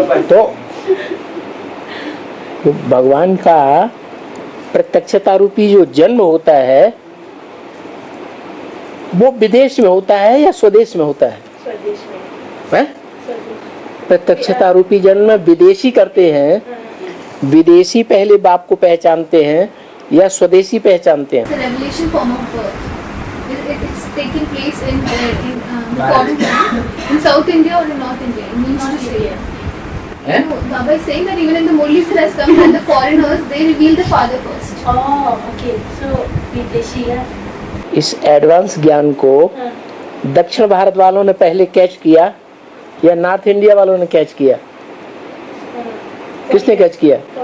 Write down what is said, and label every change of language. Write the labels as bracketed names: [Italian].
[Hindi] तो भगवान का प्रत्यक्षता रूपी जो जन्म होता है वो विदेश में होता है या स्वदेश में होता है? स्वदेश में. प्रत्यक्षता रूपी जन्म विदेशी करते हैं. विदेशी पहले बाप को पहचानते हैं, या स्वदेशी पहचानते हैं? [English] The revelation form of birth. It's taking place in foreign country, in South India or in North India. It means to say. No, Baba is saying that even in the Murli system and the foreigners, they reveal the father first. Oh, okay. [Hindi] So विदेशी है. इस advance ज्ञान को दक्षिण भारत वालों ने पहले catch किया या नॉर्थ इंडिया वालों ने कैच किया? किसने कैच किया?